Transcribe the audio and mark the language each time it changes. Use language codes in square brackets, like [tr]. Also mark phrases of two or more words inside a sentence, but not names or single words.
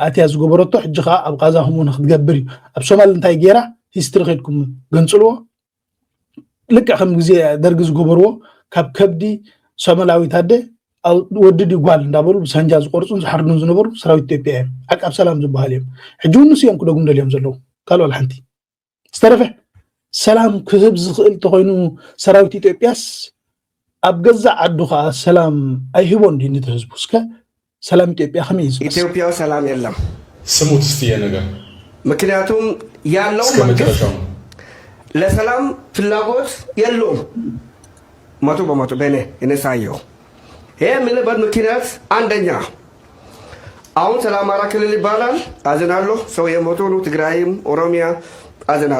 [ti] ኣትያ ዝገበረቶ ሕጂ ከዓ ኣብ ጋዛ ከምኡውን ክትገብር እዩ ኣብ ሶማል እንታይ ጌራ ሂስትሪ ከድኩም ገንፅልዎ ልክዕ ከም ግዜ ደርጊ ዝገበርዎ ካብ ከብዲ ሶማላዊት ኣደ ወድድ ይጓል እንዳበሉ ብሳንጃ ዝቆርፁን ዝሓርዱን ዝነበሩ ሰራዊት ኢትዮጵያ እዮም ዓቃብ ሰላም ዝበሃል እዮም ሕጂ እውን ንሱ እዮም ክደጉም ደልዮም ዘለዉ ካልእ ወላ ሓንቲ ዝተረፈ ሰላም ክህብ ዝኽእል ተኮይኑ ሰራዊት ኢትዮጵያስ ኣብ ገዛእ ዓዱ ከዓ ሰላም ኣይህቦ እንዲ ነቲ ህዝቡ እስከ ሰላም ኢትዮጵያ ከመይ እዩ [am] ኢትዮጵያ ሰላም የለም ስሙት እስቲ ነገር ምክንያቱም ያለው መንግስት ለሰላም ፍላጎት የለውም መቶ በመቶ በእኔ ሳየው ይሄ የምልበት ምክንያት አንደኛ አሁን ስለ አማራ ክልል ይባላል አዝናለሁ ሰው የሞቱ ነው ትግራይም ኦሮሚያ አዝናል